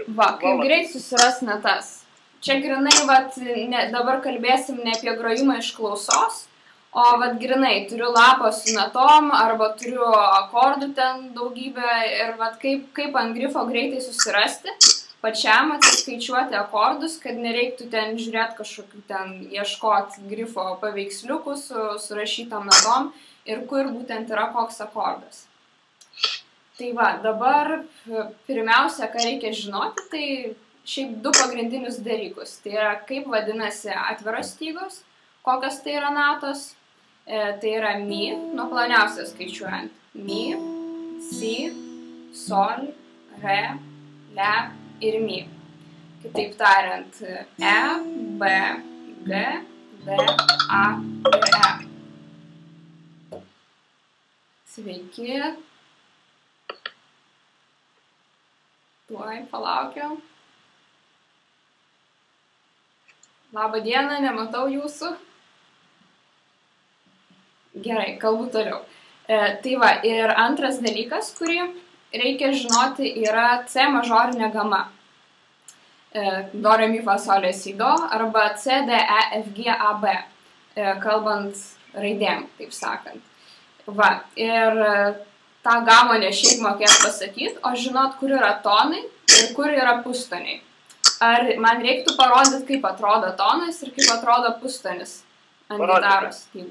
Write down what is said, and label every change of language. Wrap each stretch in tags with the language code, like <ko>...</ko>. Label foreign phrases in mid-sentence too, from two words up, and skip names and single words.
<lt>Va, kaip greit susirasti natas. Čia grinai, dabar kalbėsim ne apie grojimą iš klausos, o grinai, turiu lapą su natom, arba turiu akordų ten daugybę ir kaip ant grifo greitai susirasti, pačiam atsiskaičiuoti akordus, kad nereiktų ten žiūrėti kažkokių ten ieškoti grifo paveiksliukų surašytom natom ir kur būtent yra koks akordas. Tai va, dabar pirmiausia, ką reikia žinoti, tai šiaip du pagrindinius dalykus. Tai yra, kaip vadinasi atviros stygos, kokios tai yra natos. Tai yra mi, nuo ploniausios skaičiuojant. Mi, si, sol, re, le ir mi. Kitaip tariant, e, b, g, d, a ir e. Sveiki. Tuoj, palaukiam. Labą dieną, nematau jūsų. Gerai, kalbu toliau. Tai va, ir antras dalykas, kurį reikia žinoti, yra C mažorinė gama. Do, re, mi, fa, sol, la, si, do, arba C, D, E, F, G, A, B, kalbant raidėm, taip sakant. Va, ir tą gamą ne šiaip mokėt pasakyti, o žinot, kur yra tonai ir kur yra pustoniai. Ar man reiktų parodyti, kaip atrodo tonas ir kaip atrodo pustonis ant gitaros stygų.</lt>